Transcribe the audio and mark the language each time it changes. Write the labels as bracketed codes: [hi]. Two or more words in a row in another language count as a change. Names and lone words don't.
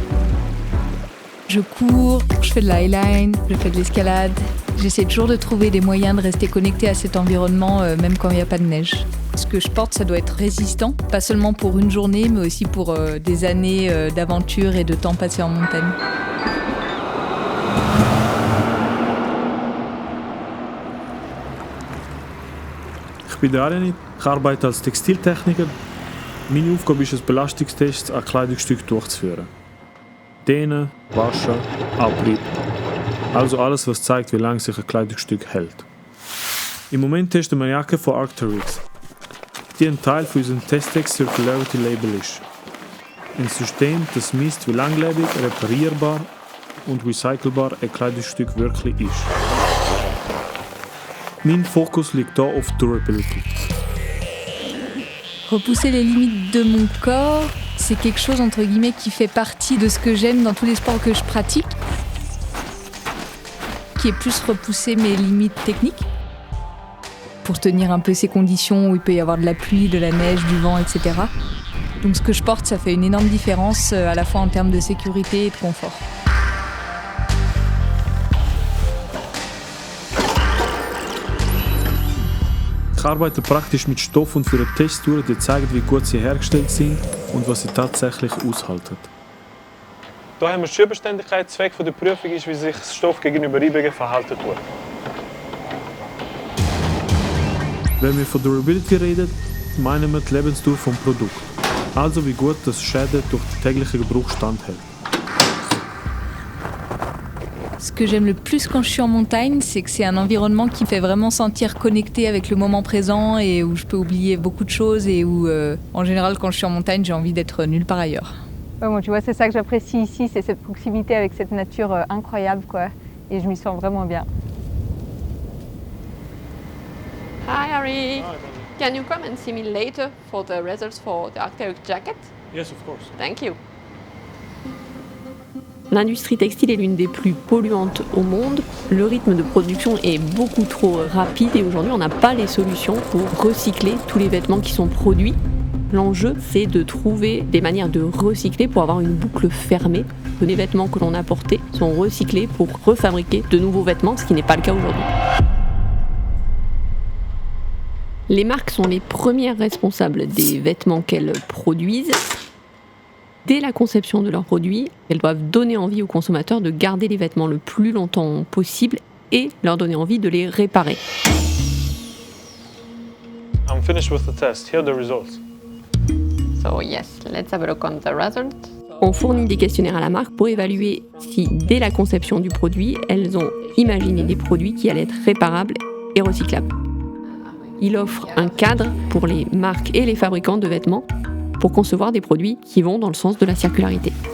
[fr] Je cours, je fais de la highline, je fais de l'escalade. J'essaie toujours de trouver des moyens de rester connectée à cet environnement, même quand il n'y a pas de neige. Ce que je porte, ça doit être résistant, pas seulement pour une journée, mais aussi pour des années d'aventure et de temps passé en montagne. [de] Ich bin Arenit, ich arbeite als Textiltechniker. Meine Aufgabe ist es, Belastungstests an Kleidungsstücken durchzuführen. Dehnen, waschen, Abrieb. Also alles, was zeigt, wie lange sich ein Kleidungsstück hält. Im Moment testen wir eine Jacke von Arc'teryx, die ein Teil von unserem Testex Circularity Label ist. Ein System, das misst, wie langlebig, reparierbar und recycelbar ein Kleidungsstück wirklich ist. Mein Fokus liegt hier auf Durability. [fr] Repousser les limites de mon corps, c'est quelque chose entre guillemets qui fait partie de ce que j'aime dans tous les sports que je pratique, qui est plus repousser mes limites techniques pour tenir un peu ces conditions où il peut y avoir de la pluie, de la neige, du vent, etc. Donc ce que je porte, ça fait une énorme différence à la fois en termes de sécurité et de confort. Ich arbeite praktisch mit Stoff und führe Tests durch, die zeigen, wie gut sie hergestellt sind und was sie tatsächlich aushalten. Hier haben wir die Schürbeständigkeit. Der Zweck der Prüfung ist, wie sich der Stoff gegenüber Reibungen verhalten tut. Wenn wir von Durability reden, meinen wir die Lebensdauer des Produkts. Also wie gut das Schäden durch den täglichen Gebrauch standhält. Ce que j'aime le plus quand je suis en montagne, c'est que c'est un environnement qui me fait vraiment sentir connectée avec le moment présent et où je peux oublier beaucoup de choses et où, en général, quand je suis en montagne, j'ai envie d'être nulle part ailleurs. Ouais, bon, tu vois, c'est ça que j'apprécie ici, c'est cette proximité avec cette nature incroyable, quoi. Et je m'y sens vraiment bien. [en] Hi, Harry. Can you come and see me later for the results for the Arc'teryx jacket? Yes, of course. Thank you. [fr] L'industrie textile est l'une des plus polluantes au monde. Le rythme de production est beaucoup trop rapide et aujourd'hui on n'a pas les solutions pour recycler tous les vêtements qui sont produits. L'enjeu, c'est de trouver des manières de recycler pour avoir une boucle fermée. Les vêtements que l'on a portés sont recyclés pour refabriquer de nouveaux vêtements, ce qui n'est pas le cas aujourd'hui. Les marques sont les premières responsables des vêtements qu'elles produisent. Dès la conception de leurs produits, elles doivent donner envie aux consommateurs de garder les vêtements le plus longtemps possible et leur donner envie de les réparer. [en] I'm finished with the test. Here are the results. So yes, let's have a look on the result. [fr] On fournit des questionnaires à la marque pour évaluer si, dès la conception du produit, elles ont imaginé des produits qui allaient être réparables et recyclables. Il offre un cadre pour les marques et les fabricants de vêtements pour concevoir des produits qui vont dans le sens de la circularité.